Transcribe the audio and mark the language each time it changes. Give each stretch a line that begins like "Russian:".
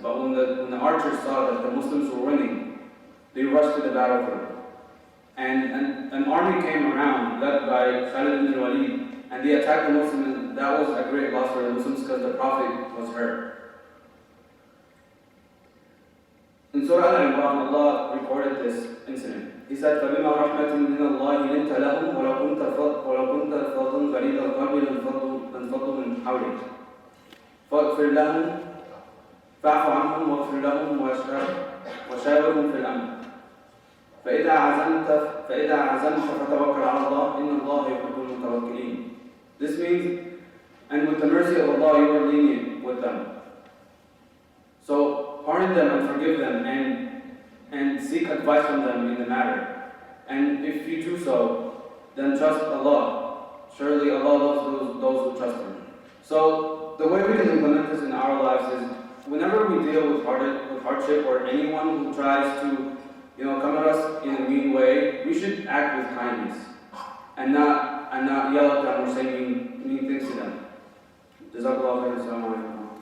English: But when the archers saw that the Muslims were winning, they rushed to the battlefield. And an army came around, led by Al-Wali, and they attacked the Muslims, and that was a great loss for the Muslims because the Prophet was hurt. In Surah Al-Imran, Allah recorded this incident.
Arabic: He said, فَبِمَا رَحْمَةٍ مِّنَ اللَّهِ لِنْتَ لَهُمْ وَلَوْ كُنْتَ فَظًّا غَلِيظَ الْقَلْبِ لَانفَضُّوا مِنْ حَوْلِكَ فاغفر لهم فاعف عنهم واغفر لهم وشاورهم في الأمر فإذا عزمت فتوكل على الله إن الله يحب المتوكلين.
English: This means, and with the mercy of Allah, you are lenient with them. So pardon them and forgive them and seek advice from them in the matter. And if you do so, then trust Allah. Surely Allah loves those who trust Him. So the way we can implement this in our lives is whenever we deal with hardship or anyone who tries to come at us in a mean way, we should act with kindness and not yell at them or say mean things to them. Jazakallah khairan. Assalamu alaikum.